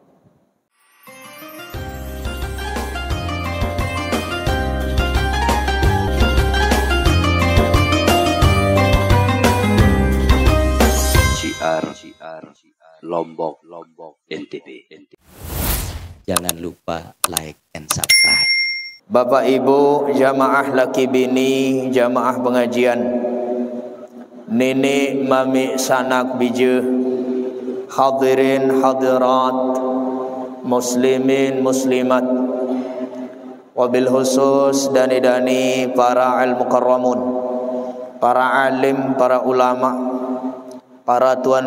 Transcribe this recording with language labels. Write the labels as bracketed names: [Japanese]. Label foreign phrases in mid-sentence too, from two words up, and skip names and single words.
[Indonesian] Lombok NTB. Jangan lupa [English] like and subscribe. [Indonesian] Bapak Ibu jamaah laki bini, jamaah pengajian, nenek mami sanak bija, hadirin hadirat, muslimin muslimat, wabil khusus dani-dani para al-mukarramun, para alim, para ulama, para tuan